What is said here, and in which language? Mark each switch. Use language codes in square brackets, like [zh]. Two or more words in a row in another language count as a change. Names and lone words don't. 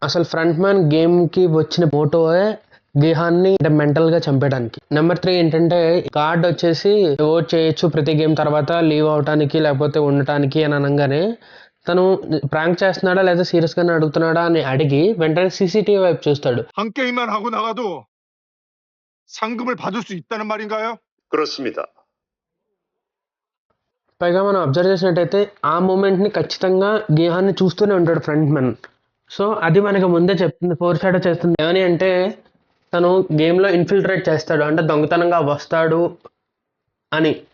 [te] అసలు ఫ్రంట్ మ్యాన్ గేమ్ కి వచ్చిన మోటోయే గీహాన్ని అంటే మెంటల్ గా చంపేయడానికి. నెంబర్ 3 ఏంటంటే గార్డ్ వచ్చేసి ఓట్ చేయొచ్చు ప్రతి గేమ్ తర్వాత లీవ్ అవటానికి లేకపోతే ఉండటానికి అని అనగానే తను ప్రాంక్ చేస్తున్నాడా లేదా సీరియస్ గానే అడుగుతున్నాడా అని అడిగి వెంటనే సీసీటీవీ వైపు చూస్తాడు. [ko] 한 게임만 하고 나가도 상금을 받을 수 있다는 말인가요? 그렇습니다. [te] పైగా మనం అబ్జర్వ్ చేసినట్టయితే ఆ మూమెంట్ ని ఖచ్చితంగా గీహాన్ని చూస్తూనే ఉంటాడు ఫ్రంట్ మెన్. సో అది మనకి ముందే చెప్తుంది, ఫోర్ షాడో చేస్తుంది. ఏమని అంటే తను గేమ్లో ఇన్ఫిల్ట్రేట్ చేస్తాడు, అంటే దొంగతనంగా వస్తాడు అని.